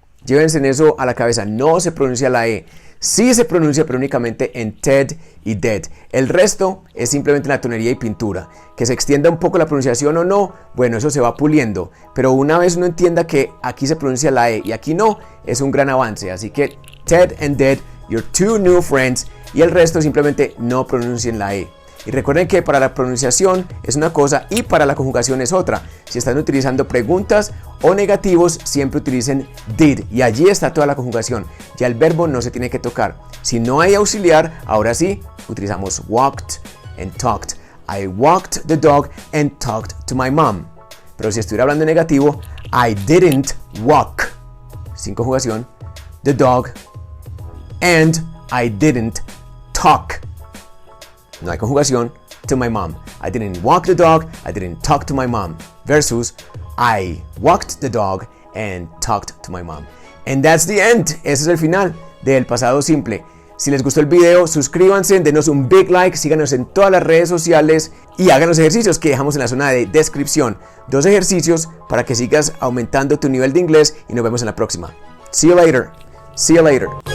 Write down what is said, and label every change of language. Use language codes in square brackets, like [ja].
[es] Llévense en eso a la cabeza. No se pronuncia la e. Sí se pronuncia, pero únicamente en ted y dead. El resto es simplemente la tonería y pintura. Que se extienda un poco la pronunciación o no, bueno, eso se va puliendo. Pero una vez uno entienda que aquí se pronuncia la e y aquí no, es un gran avance. Así que [en] ted and dead, your two new friends. [es] Y el resto simplemente no pronuncien la e. Y recuerden que para la pronunciación es una cosa y para la conjugación es otra. Si están utilizando preguntas o negativos, siempre utilicen did. Y allí está toda la conjugación. Ya el verbo no se tiene que tocar. Si no hay auxiliar, ahora sí, utilizamos [en] walked and talked. I walked the dog and talked to my mom. [es] Pero si estuviera hablando en negativo, [en] I didn't walk, [es] sin conjugación, [en] the dog, and I didn't talk. [es] No hay conjugación, [en] to my mom. I didn't walk the dog, I didn't talk to my mom. Versus, I walked the dog and talked to my mom. And that's the end. [es] Ese es el final del pasado simple. Si les gustó el video, suscríbanse, denos un [en] big like, [es] síganos en todas las redes sociales y hagan los ejercicios que dejamos en la zona de descripción. 2 ejercicios para que sigas aumentando tu nivel de inglés y nos vemos en la próxima. [en] See you later. See you later.